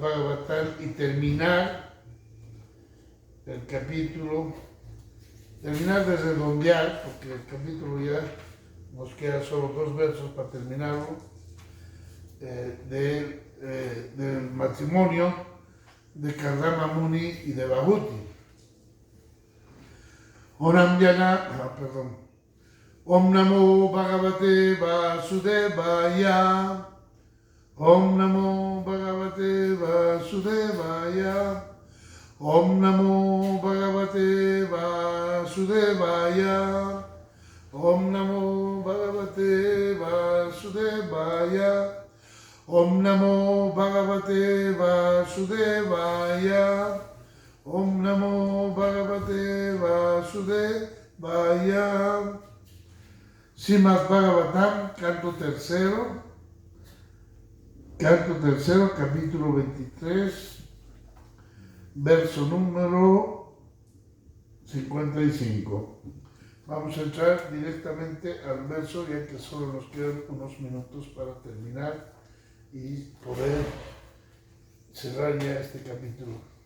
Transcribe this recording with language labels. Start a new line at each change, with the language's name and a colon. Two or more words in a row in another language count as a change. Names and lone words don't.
Spanish: Bhagavatam y terminar el capítulo, terminar de redondear, porque el capítulo ya nos quedan solo 2 versos para terminarlo, del matrimonio de Kardama Muni y de Bhuti.
Sanskrit: ॐ नमो भगवते वासुदेवाय. ॐ नमो भगवते वासुदेवाय. ॐ नमो भगवते वासुदेवाय. ॐ नमो भगवते वासुदेवाय. ॐ नमो भगवते वासुदेवाय. ॐ नमो भगवते वासुदेवाय.
Spanish: Srimad Bhagavatam, canto tercero, capítulo 23, verso número 55. Vamos a entrar directamente al verso, ya que solo nos quedan unos minutos para terminar y poder cerrar ya este capítulo.